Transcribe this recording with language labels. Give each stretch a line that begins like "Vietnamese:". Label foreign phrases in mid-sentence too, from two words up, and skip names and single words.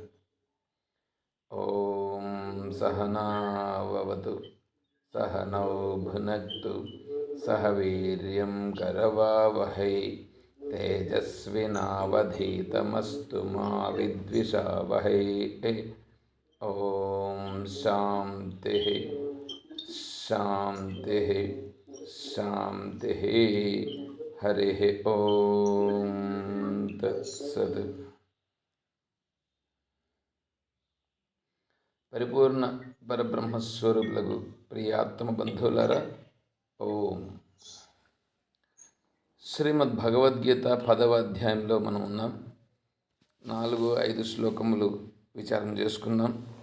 Sanskrit: ॐ सहनाववतु सहनौ भुनक्तु सह वीर्यं करवावहै तेजस्विनावधीतमस्तु मा विद्विषावहै। ॐ शान्तिः शान्तिः शान्तिः। हरिः ॐ तत्सत्।
Telugu: పరిపూర్ణ పరబ్రహ్మస్వరూపులకు ప్రియాత్మ బంధువులారా, ఓం. శ్రీమద్ భగవద్గీత 10వ అధ్యాయంలో మనం ఉన్నాం. 4-5 శ్లోకములు విచారం చేసుకున్నాం.